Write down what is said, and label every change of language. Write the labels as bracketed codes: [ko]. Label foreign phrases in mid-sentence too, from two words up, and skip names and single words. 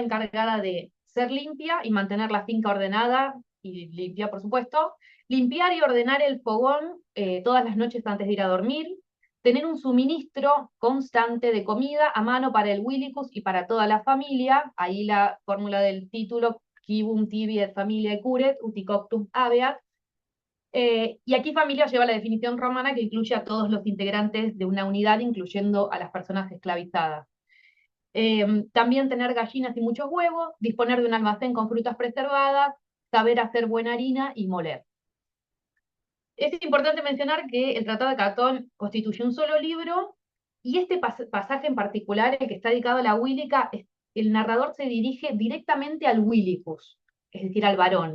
[es] encargada de ser limpia y mantener la finca ordenada, y limpia por supuesto, limpiar y ordenar el fogón todas las noches antes de ir a dormir, tener un suministro constante de comida a mano para el huílicus y para toda la familia, ahí la fórmula del título, [la] quibum tibi et familiae curet, uti coctum habeat, [es] Y aquí familia lleva la definición romana que incluye a todos los integrantes de una unidad, incluyendo a las personas esclavizadas. También tener gallinas y muchos huevos, disponer de un almacén con frutas preservadas, saber hacer buena harina y moler. Es importante mencionar que el Tratado de Catón constituye un solo libro, y este pasaje en particular, el que está dedicado a la Wílica, el narrador se dirige directamente al Wilicus, es decir, al varón.